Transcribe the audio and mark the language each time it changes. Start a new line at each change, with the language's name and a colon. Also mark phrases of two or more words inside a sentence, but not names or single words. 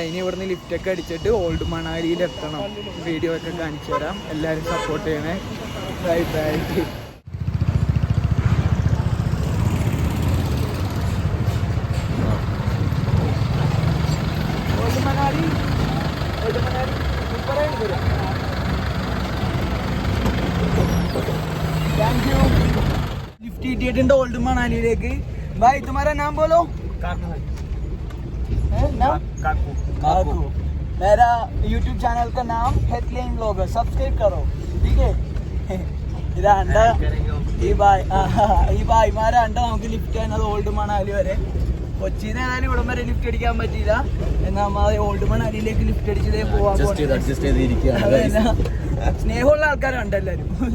Malayalam: ഇനി ഇവിടുന്ന് ലിഫ്റ്റൊക്കെ അടിച്ചിട്ട് ഓൾഡ് മണാലിയിൽ എത്തണം. വീഡിയോ ഒക്കെ കാണിച്ചു തരാം. എല്ലാവരും സപ്പോർട്ട് ചെയ്യണേ. ബൈ.
English: ഓൾഡ് മണാലി thank you.
Malayalam: ലിഫ്റ്റ് കിട്ടിയിട്ടുണ്ട് ഓൾഡ് മണാലിയിലേക്ക്.
Hindi: भाई तुम्हारा नाम बोलो. काकू. मेरा YouTube चैनल का नाम हेडलाइन व्लॉगर. सब्सक्राइब करो ठीक है.
Malayalam: ഇതാണ്ട് ഈ ഭായിമാരെ അണ്ട നമുക്ക് ലിഫ്റ്റ് ചെയ്യുന്നത് ഓൾഡ് മണാലി വരെ. കൊച്ചിന്ന് ഏതായാലും ഇവിടം വരെ ലിഫ്റ്റ് അടിക്കാൻ പറ്റിയില്ല. എന്നാൽ നമ്മൾ ഓൾഡ് മണാലിയിലേക്ക് ലിഫ്റ്റ് അടിച്ചതേ പോവാൻ സ്നേഹമുള്ള ആൾക്കാരുണ്ട് എല്ലാവരും.